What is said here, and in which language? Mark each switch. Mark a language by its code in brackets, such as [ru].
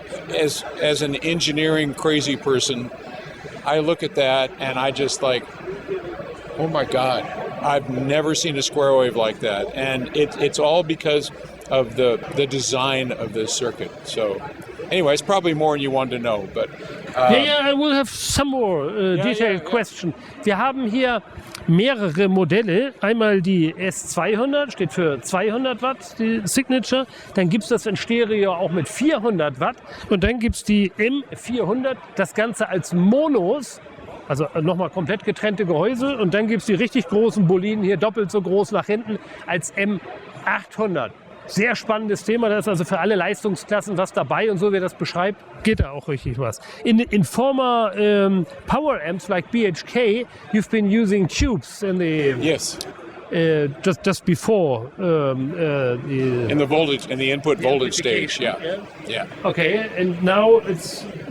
[en] as an engineering crazy person, I look at that and I just like, oh my God, I've never seen a square wave like that. And it's all because of the design of this circuit. So anyway, it's probably more than you wanted to know, but... I will have some more detailed question. [de] Wir haben hier mehrere Modelle. Einmal die S200, steht für 200 Watt, die Signature. Dann gibt es das in Stereo auch mit 400 Watt. Und dann gibt es die M400, das Ganze als Monos. Also nochmal komplett getrennte Gehäuse. Und dann gibt es die richtig großen Boliden, hier doppelt so groß nach hinten, als M800. Sehr spannendes Thema, da ist also für alle Leistungsklassen was dabei und so wie er das beschreibt, geht da auch richtig was. [en] In former power amps like BHK, you've been using tubes in the... Yes. Just before in the voltage, in the input voltage stage, yeah. Okay, and now it's